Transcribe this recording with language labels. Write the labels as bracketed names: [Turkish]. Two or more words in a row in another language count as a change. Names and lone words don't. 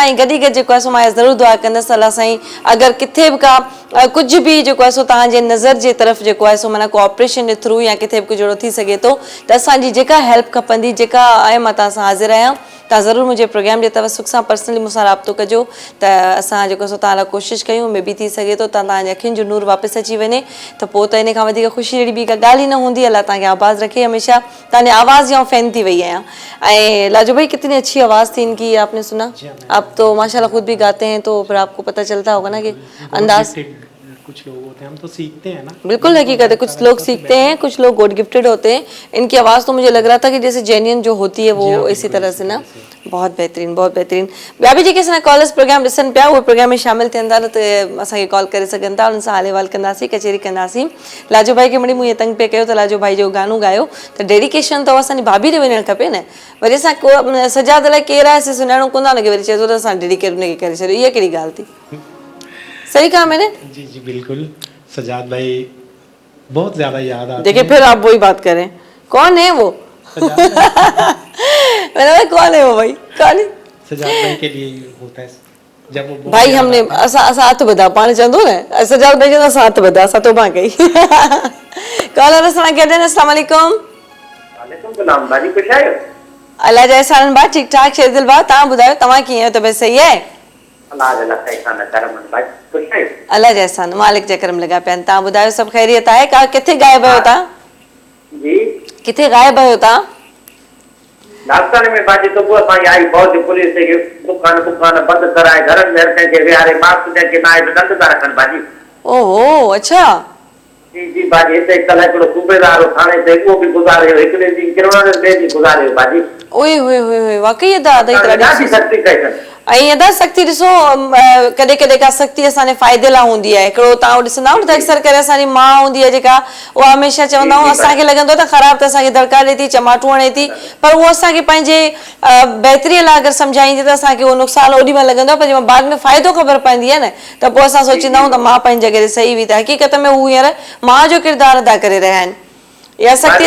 [Sindhi] ऐं गॾु गॾु जेको आहे सो मां ज़रूरु दुआ कंदसि अलाह साईं अगरि किथे बि का कुझु बि जेको आहे सो तव्हांजे नज़र जे तरफ़ जेको आहे सो माना को ऑपरेशन जे थ्रू या किथे बि कुझु अहिड़ो थी सघे थो, त असांजी जेका हेल्प खपंदी, जेका आहे मां तव्हां सां हाज़िर आहियां। तव्हां ज़रूरु मुंहिंजे प्रोग्राम जे तवसुक सां पर्सनली मूंसां राब्तो कजो, त असां जेको सो तव्हां लाइ कोशिशि कयूं। में बि थी सघे थो तव्हांजे अखियुनि जो नूर वापसि अची वञे, त पोइ त इन खां वधीक ख़ुशी अहिड़ी ॿी का ॻाल्हि ई न हूंदी। अलाह तव्हांखे आवाज़ रखे हमेशह। तव्हांजे आवाज़ जी फैन थी वई आहियां। [Urdu] ایں لاجو بھائی، کتنی اچھی آواز تھی ان کی، آپ نے سنا? آپ تو ماشاءاللہ خود بھی گاتے ہیں، تو پھر آپ کو پتا چلتا ہوگا نا کہ انداز. کچھ لوگ ہوتے ہیں، ہم تو سیکھتے ہیں نا. بالکل حقیقت ہے، کچھ لوگ سیکھتے ہیں، کچھ لوگ [English] God gifted [Urdu] ہوتے ہیں. ان کی آواز تو مجھے لگ رہا تھا کہ جیسے جینوئن جو ہوتی ہے وہ اسی طرح سے نا. بہت بہترین، بہت بہترین. [Sindhi] ॿिया बि जेके असां कॉलर्स प्रोग्राम ॾिसनि पिया, उहे प्रोग्राम में शामिल थियंदा त असांखे कॉल करे सघनि था, उन्हनि सां हाल अहिवाल कंदासीं, कचेरी कंदासीं। लाजो भाई खे मिड़ी मूं ईअं तंग पे कयो त लाजो भाई जो गानो गायो, त डेडिकेशन त असांजी भाभी ॾे वञणु खपे न। वरी असां को सजाद लाइ केरु आहे सुञाणो कोन था हुनखे, वरी चए थो त असां डेडिकेट हुनखे करे छॾियो, इहा कहिड़ी ॻाल्हि थी? [Urdu] صحیح کہا میں نے? جی جی بالکل، سجاد بھائی بہت زیادہ یاد آتے देखिए हैं। پھر آپ وہی بات کریں، کون ہے وہ؟ میں نے بھائی کون ہے وہ بھائی، کون ہے? سجاد بھائی کے لیے ہی ہوتا ہے جب وہ بہت भाई याद हमने آتا ہے. [Sindhi] असां हथ ॿधा पाण चवंदो न सजाद भाई चवंदा असां हथ ॿधा असां तोबा कई कॉलर सां गॾु [Arabic] السلام علیکم وعلیکم سلام [Sindhi] भाजी खुश आहियो अल्लाह जा एहसान बा ठीक ठाक शेरदिल बा तव्हां ॿुधायो तव्हां कीअं आहियो तबियत सही आहे अल्लाह जा लख एहसान करम भाई खुश आहियो अल्लाह जा एहसान मालिक जे करम लॻा पिया आहिनि तव्हां ॿुधायो सभु ख़ैरियत आहे का किथे गायब आहियो तव्हां जी किथे गायब आहियो तव्हां राजस्थान में भाजी सुबुह सां आई फौज पुलिस के दुकान बंद कराए घर में कंहिंखे विहारे मास्क जेके ना आहे दंड था रखनि भाजी ओहो अच्छा जी जी भाजी हिते कल्ह हिकिड़ो सूबेदार हो थाणे ते उहो बि गुज़ारे वियो हिकिड़े ॾींहुं किरवण ॿिए ॾींहुं गुज़ारे वियो भाजी ओए होए होए होए वाकई अदा ॾाढी सख़्ती कई अथनि ऐं अदा सख़्ती ॾिसो कॾहिं कॾहिं का सख़्ती असांजे फ़ाइदे लाइ हूंदी आहे हिकिड़ो तव्हां ॾिसंदा न त अक्सर करे असांजी माउ हूंदी आहे जेका उहा हमेशह चवंदा आहियूं असांखे लॻंदो आहे त ख़राबु त असांखे दड़का ॾिए थी चमाटो हणे थी पर उहो असांखे पंहिंजे बहितरीअ लाइ अगरि सम्झाईंदी त असांखे उहो नुक़सानु ओॾी महिल लॻंदो आहे पर जंहिं बाद में फ़ाइदो ख़बर पवंदी आहे न त पोइ असां सोचींदा आहियूं त मां पंहिंजी जॻह ते सही हुई त हक़ीक़त में हू हींअर माउ जो किरदारु अदा करे रहिया आहिनि इहा सख़्ती